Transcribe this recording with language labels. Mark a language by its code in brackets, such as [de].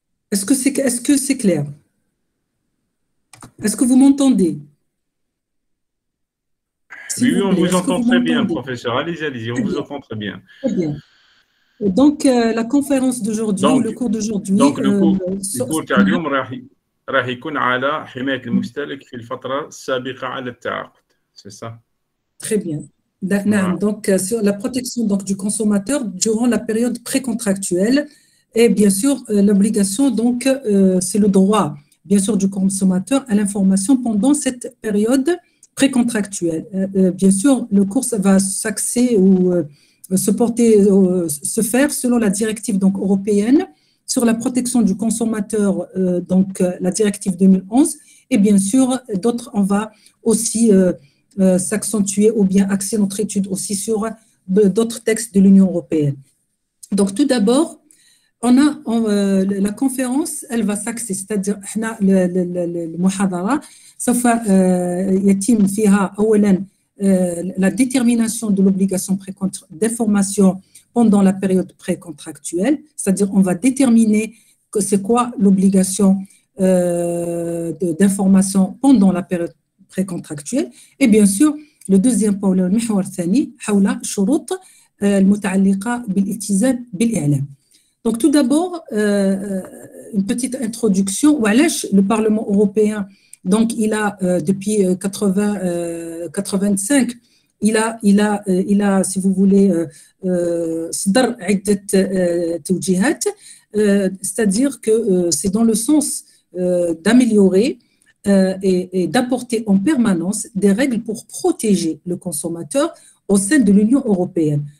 [fr] Est-ce que c'est clair? Est-ce que vous m'entendez? Oui, on vous entend très bien, professeur. Allez-y, on vous entend très bien. Très bien. Donc, la conférence d'aujourd'hui, ou le cours d'aujourd'hui... Donc, le cours [ar] تاع اليوم راح يكون على حماية المستهلك في الفترة السابقة على التعاقد. [fr] C'est ça? Très bien. Donc, sur la protection donc, du consommateur durant la période précontractuelle. Et bien sûr, l'obligation, donc, c'est le droit, bien sûr, du consommateur à l'information pendant cette période précontractuelle. Bien sûr, le cours va s'axer ou se faire selon la directive donc, européenne sur la protection du consommateur, donc la directive 2011. Et bien sûr, d'autres, on va aussi s'accentuer ou bien axer notre étude aussi sur d'autres textes de l'Union européenne. Donc, tout d'abord, on a la conférence, elle va s'axer, c'est-à-dire [ar] المحاضرة سوف يتم فيها أولاً [fr] la détermination de l'obligation d'information pendant la période précontractuelle, c'est-à-dire on va déterminer que c'est quoi l'obligation d'information pendant la période précontractuelle. Et bien sûr, le deuxième point, le [ar] المحور الثاني حول شروط المتعلقة بالالتزام بالإعلام. [fr] Donc tout d'abord, une petite introduction. Le Parlement européen, donc il a depuis 85, il a si vous voulez [ar] صدر عدة توجيهات, [fr] c'est-à-dire que c'est dans le sens d'améliorer et d'apporter en permanence des règles pour protéger le consommateur au sein de l'Union européenne.